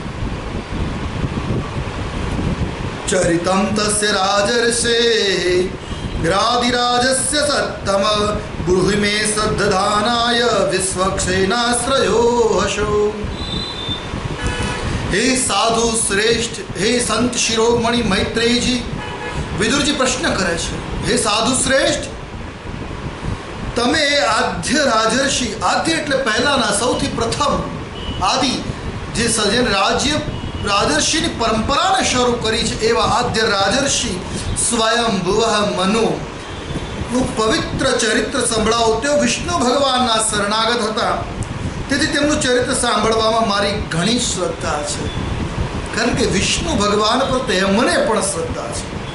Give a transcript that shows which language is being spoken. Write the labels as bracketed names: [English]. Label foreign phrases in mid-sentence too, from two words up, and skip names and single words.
[Sanskrit] चरितं तस्य राजर्षे ग्राधिराजस्य सत्तम ब्रूहि मे सद्धदानाय विश्वक्षेनाश्रयो हशो। [Gujarati] હે સાધુ શ્રેષ્ઠ, હે સંત શિરોમણિ મૈત્રેય જી, વિદુરજી પ્રશ્ન કરે છે, હે સાધુ શ્રેષ્ઠ, તમે આદ્ય રાજર્ષિ, આદ્ય એટલે પહેલાના સૌથી પ્રથમ આદિ જે સજન રાજ્ય રાજર્ષિની પરંપરાને શરૂ કરી છે એવા આદ્ય રાજર્ષિ સ્વયંભુવ મનુ નું પવિત્ર ચરિત્ર સંભળાવો। તેઓ વિષ્ણુ ભગવાનના શરણાગત હતા, તેથી તેમનું ચરિત્ર સાંભળવામાં મારી ઘણી શ્રદ્ધા છે, કારણ કે વિષ્ણુ ભગવાન પર તેમને પણ શ્રદ્ધા છે।